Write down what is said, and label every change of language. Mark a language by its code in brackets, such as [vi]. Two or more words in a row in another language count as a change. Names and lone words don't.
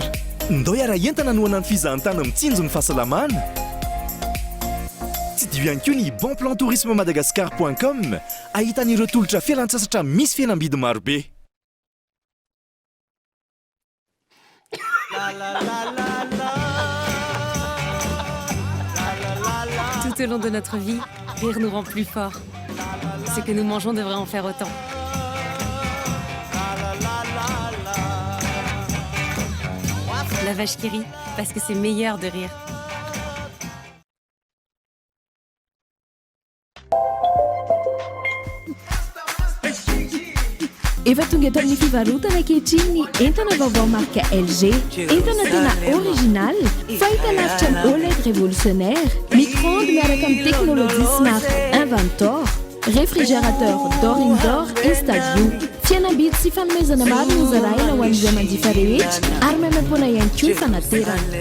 [mg] Ndao iara-entana nohana ny fizahantany mitsinjo ny fahasalamana. Tsy dio ihany koa ny bonplantourisme-madagascar.com ahitan'ireo tolotra fialan-tsasatra misy fihenam-bidy marobe. [fr] Tout au long de notre vie, rire nous rend plus forts. Ce que nous mangeons devrait en faire autant. La vache qui rit, parce que c'est meilleur de rire. [mg] Efa tonga eto amin'ny fivarotana ankehitriny ny entana vaovao marka LG. Entana tena original, fahita lavitra ny OLED révolutionnaire, micro-ondes miaraka amin'ny [fr] technologie smart [mg] Inventor, [fr] réfrigérateur d'or indoor [mg] Instaview. Fianambidy sy fanomezana maro no zaraina ho an'izay manjifa rehetra ary maimam-poana ihany koa fanaterana.